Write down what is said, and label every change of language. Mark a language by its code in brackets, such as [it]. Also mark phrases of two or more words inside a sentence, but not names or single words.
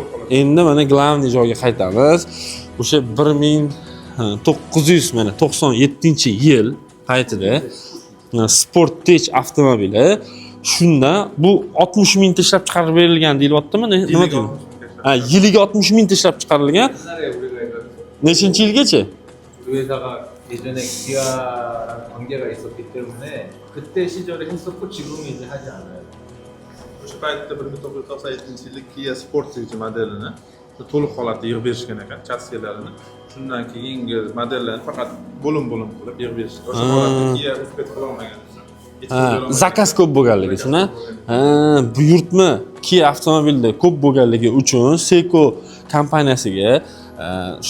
[uz] Endi mana glavniy joyga qaytamiz. O'sha 1997-yil paytida Sportage avtomobili shunda bu 60 mingta ishlab chiqarib berilgan deyilyaptimi? Nima deyman? Yiliga 60 mingta ishlab chiqarilgan. Nechinchi yilgacha? [ko] 그 회사가 예전에 기아랑 관계가 있었기 때문에 그때 시절에 했었고 지금은 이제 하지 않아요. [uz] O'sha paytda 1997-yilda Kia Sportage modelini to'liq holatda yig'ib berishgan ekan, chasselarini. Shundan keyingi modellarni faqat bo'lim-bo'lim qilib yig'ib berishgan. O'sha holatda Kia o'zbek qila olmagan. Zakaz ko'p bo'lganligi uchun, buyurtma Kia avtomobilda ko'p bo'lganligi uchun Seiko kompaniyasiga o'sha